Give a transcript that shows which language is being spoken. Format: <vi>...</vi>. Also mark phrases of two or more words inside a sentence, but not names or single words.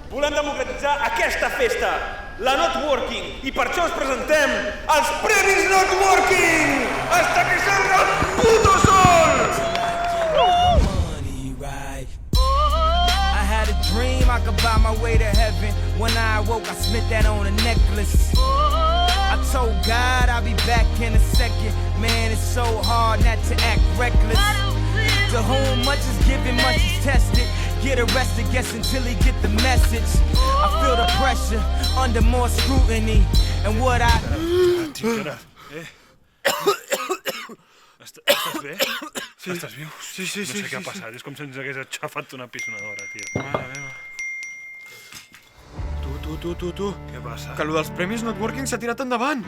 <ca>volem democratitzar aquesta festa, la Networking, i per això us presentem els Premis Networking!</ca> <es>Hasta que salga el puto sol!</es> <en>I had a dream I could buy my way to heaven. When I awoke, I spent that on a necklace. I told God I'll be back in a second. Man, it's so hard not to act reckless. To whom much is given, much is tested. Get arrested, guess until he get the message. I feel the pressure under more scrutiny. And what I...</en> <ca>Estàs bé? Sí. Estàs viu? Sí. No sé què ha passat, és com si ens hagués aixafat una pisonadora, tio. Mare meva. Tu. Què passa? Que allò dels Premis Networking s'ha tirat endavant.</ca>